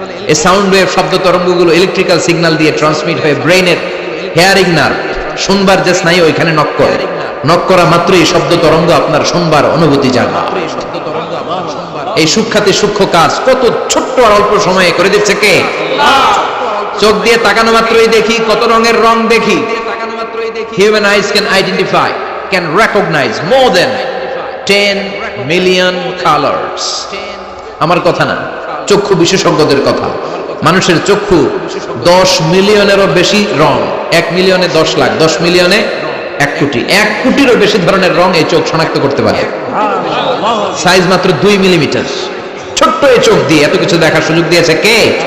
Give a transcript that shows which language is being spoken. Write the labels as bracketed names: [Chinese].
[Bangla] এই sound wave, শব্দ তরঙ্গগুলো electrical signal দিয়ে ট্রান্সমিট হয়ে ব্রেনের হেয়ারিং নার্ভ, শুনবার যে স্নায়ু, ওইখানে নক করে। নক করা মাত্রই শব্দ তরঙ্গ আপনার শুনবার অনুভূতি জাগে। এই সূক্ষ্মাতি সূক্ষ্ম কাজ কত ছোট্ট আর অল্প সময়ে করে দিচ্ছে কে? চোখ দিয়ে তাকানো মাত্রই দেখি কত রঙের রং দেখি। [English] Human eyes can identify, can recognize more than 10 million colors. [Bangla] আমার কথা না, চক্ষু বিশেষজ্ঞদের কথা। মানুষের চক্ষু 10 মিলিয়নেরও বেশি রং, 1 মিলিয়নে 10 লাখ, 10 মিলিয়নে 1 কোটি, 1 কোটিরও বেশি ধরনের রং এই চোখ শনাক্ত করতে পারে। সাইজ মাত্র 2 মিলিমিটার। ছোট্ট এই চোখ দিয়ে এত কিছু দেখার সুযোগ দিয়েছে কে?